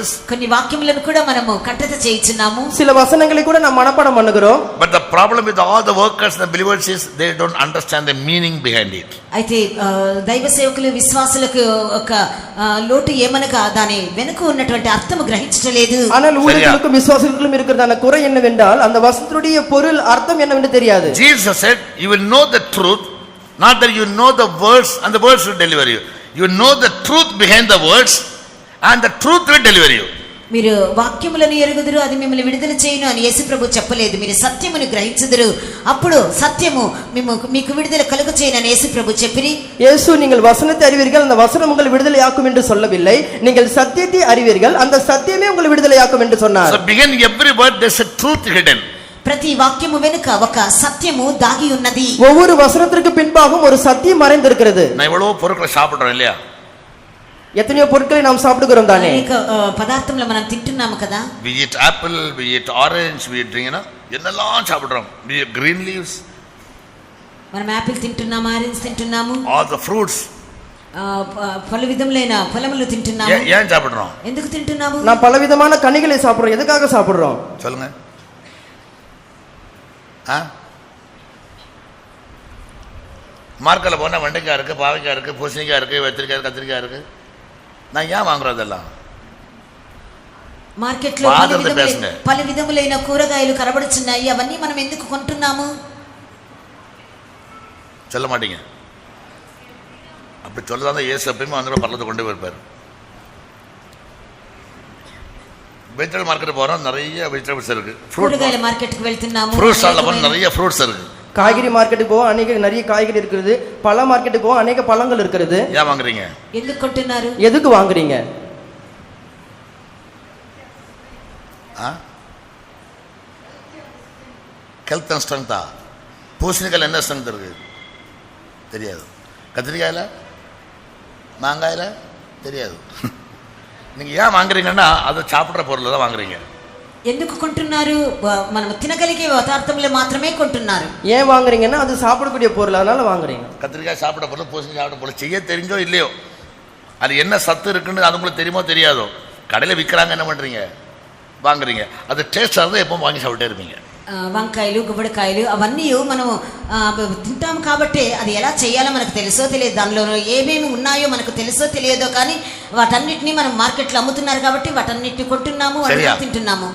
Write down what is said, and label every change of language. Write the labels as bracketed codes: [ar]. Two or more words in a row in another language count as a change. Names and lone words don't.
[te] కొన్ని వాక్యములను కూడా మనము కంటత చేయించున్నాము. [ta] சில வசனங்களை கூட நாம் மனப்பாடம் பண்ணுகிறோம். [en] But the problem with all the workers and the believers is they don't understand the meaning behind it. [te] అయితే దైవ సేవకులు విశ్వాసులకు ఒక లోటు ఏమనగా దాని వెనుక ఉన్నటువంటి అర్థము గ్రహించలేదు. [ta] ஆனால் ஊழியர்களுக்கும் விசுவாசிகளுக்கும் இருக்கிறதான குறை என்னவென்றால் அந்த வசனத்துடைய பொருள் அர்த்தம் என்னவென்று தெரியாது. [en] Jesus said, you will know the truth, not that you know the words and the words will deliver you. You know the truth behind the words and the truth will deliver you. [te] మీరు వాక్యములను ఎరుగుదురు, అది మిమ్మల్ని విడుదల చేయును అని యేసు ప్రభు చెప్పలేదు. మీరు సత్యమును గ్రహించుదురు, అప్పుడు సత్యము మీకు విడుదల కలుగ చేయును అని యేసు ప్రభు చెప్పిరి. [ta] இயேசு நீங்கள் வசனத்தை அறிவீர்கள், அந்த வசனம் உங்களை விடுதலையாக்கும் என்று சொல்லவில்லை. நீங்கள் சத்தியத்தை அறிவீர்கள், அந்த சத்தியமே உங்களை விடுதலையாக்கும் என்று சொன்னார். [en] So behind every word there's a truth hidden. [te] ప్రతి వాక్యము వెనుక ఒక సత్యము దాగి ఉన్నది. [ta] ஒவ்வொரு வசனத்திற்கு பின்பாகவும் ஒரு சத்தியம் மறைந்திருக்கிறது. நான் இவ்வளவு பொருட்களை சாப்பிடுறோம் இல்லையா? எத்தனையோ பொருட்களை நாம் சாப்பிடுகிறோம் தானே. [te] అనేక పదార్థములు మనం తింటున్నాము కదా. [en] We eat apple, we eat orange, we eat [ta] என்னெல்லாம் சாப்பிடுறோம். [en] We eat green leaves. [te] మనం యాపిల్ తింటున్నాము, ఆరెంజ్ తింటున్నాము, [en] all the fruits. [te] పలు విధములైన ఫలములు తింటున్నాము. [ta] ஏன் சாப்பிடுறோம்? [te] ఎందుకు తింటున్నాము? [ta] நாம் பலவிதமான கனிகளை சாப்பிடுறோம். எதுக்காக சாப்பிடுறோம் சொல்லுங்க. மார்க்கெட்டில் போனால் வெண்டைக்காய் இருக்குது, பாவைக்காய் இருக்குது, பூசணிக்காய் இருக்குது, வெத்திரிக்காய், கத்திரிக்காய் இருக்குது. நான் ஏன் வாங்குறோம் அதெல்லாம்? [te] మార్కెట్లో పలు విధములైన కూరగాయలు కనబడుచున్నాయి, అవన్నీ మనం ఎందుకు కొంటున్నాము? [ta] சொல்ல மாட்டீங்க. அப்படி சொல்லதான் இயேசு எப்பயுமே வந்து பள்ளத்தை கொண்டு போயிருப்பார். [en] vegetable market [ta] போகிறோம், நிறைய வெஜிடபிள்ஸ் இருக்கு. [te] కూరగాయల మార్కెట్కి వెళ్తున్నాము, [en] fruits stall [ta] போனால் நிறைய ஃப்ரூட்ஸ் இருக்கு. காய்கறி மார்க்கெட்டுக்கு போவோம், அநேக நிறைய காய்கறி இருக்குது. பழ மார்க்கெட்டுக்கு போவோம், அநேக பழங்கள் இருக்கிறது. ஏன் வாங்குறீங்க? ఎందుకు కొంటున్నారు? எதுக்கு வாங்குறீங்க? [en] health and strength? [ta] பூசணிக்காயில் என்ன ஸ்ட்ரென்த் இருக்கு தெரியாது. கத்திரிக்காயில், மாங்காயில் தெரியாது. நீங்கள் ஏன் வாங்குறீங்கன்னா அதை சாப்பிட்ற பொருள் தான் வாங்குறீங்க. [te] ఎందుకు కొంటున్నారు? మనం తినగలిగే పదార్థములు మాత్రమే కొంటున్నారు. [ta] ஏன் வாங்குறீங்கன்னா அது சாப்பிடக்கூடிய பொருள், அதனால வாங்குறீங்க. கத்திரிக்காய் சாப்பிட பொருள், பூசணிக்காய் சாப்பிட பொருள் செய்ய தெரிஞ்சோ இல்லையோ, அது என்ன சத்து இருக்குன்னு அது உங்களுக்கு தெரியுமோ தெரியாதோ, கடையில் விற்கிறாங்க, என்ன பண்ணுறீங்க? வாங்குறீங்க. அது டேஸ்டாக இருந்தால் எப்போ வாங்கி சாப்பிட்டே இருப்பீங்க. [te] వంకాయలు, గుమ్మడికాయలు అవన్నీ మనము తింటాము కాబట్టి అది ఎలా చేయాలో మనకు తెలుసో తెలియదు, దానిలో ఏమేమి ఉన్నాయో మనకు తెలుసో తెలియదో, కానీ వాటన్నిటిని మనం మార్కెట్లో అమ్ముతున్నారు కాబట్టి వాటన్నిటిని కొంటున్నాము, తింటున్నాము.